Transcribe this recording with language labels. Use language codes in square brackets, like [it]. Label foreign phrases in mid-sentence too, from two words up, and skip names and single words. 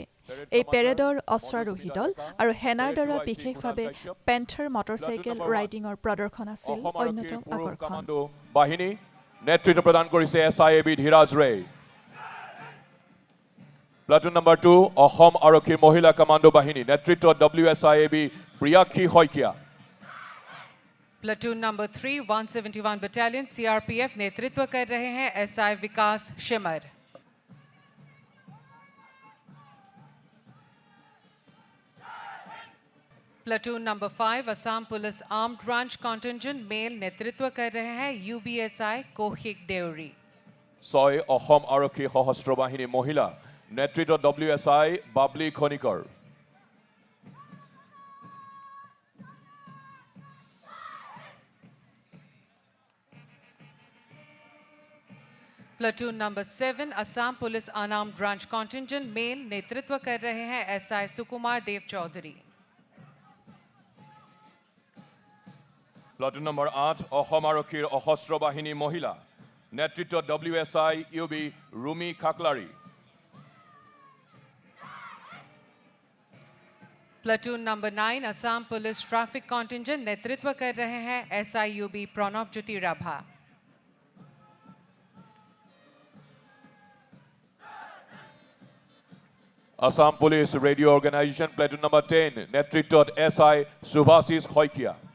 [as] এই পেৰেডৰ অশ্বাৰোহী দল আৰু সেনাৰ দ্বাৰা বিশেষভাৱে [en] Panther motorcycle riding [as] প্ৰদৰ্শন আছিল অন্যতম আকৰ্ষণ। বাহিনী নেতৃত্ব প্ৰদান কৰিছে SIAB ধীৰাজ ৰে। [en] Platoon number [as] 2 অসম আৰক্ষীৰ মহিলা কমাণ্ডো বাহিনী নেতৃত্বত WSIAB প্ৰিয়াক্ষী শইকীয়া। [en] Platoon number 3 171 Battalion CRPF [hi] नेतृत्व कर रहे हैं SI विकास शिमर। [en] Platoon number 5 Assam Police Armed Branch Contingent Male [hi] नेतृत्व कर रहे हैं UBSI कोहिक देउरी। [as] 6 অসম আৰক্ষী সশস্ত্ৰ বাহিনী মহিলা নেতৃত্বত WSI বাবলি খনিকৰ। [en] Platoon number 7 Assam Police Unarmed Branch Contingent Male [hi] नेतृत्व कर रहे हैं SI सुकुमार देव चौधरी। [en] Platoon number [as] 8 অসম আৰক্ষীৰ সশস্ত্ৰ বাহিনী মহিলা নেতৃত্বত WSI UB ৰুমি খাকলাৰী। [en] Platoon number 9 Assam Police Traffic Contingent [hi] नेतृत्व कर रहे हैं SI UB प्रणव ज्योति राभा। [en] Assam Police Radio Organization Platoon number 10 নেতৃত্বত SI সুভাশিস শইকীয়া।